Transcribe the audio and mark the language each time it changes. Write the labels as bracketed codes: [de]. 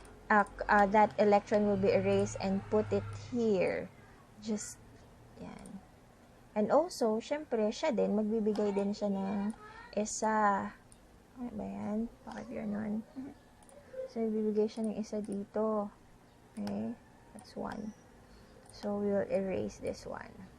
[en] That electron will be erased and put it here. [tl] Just yan. And also, syempre, siya din, magbibigay din siya ng isa. Ano ba yan? Bakit yun? So, magbibigay siya ng isa dito. [en] Okay? That's 1. So, we will erase this one.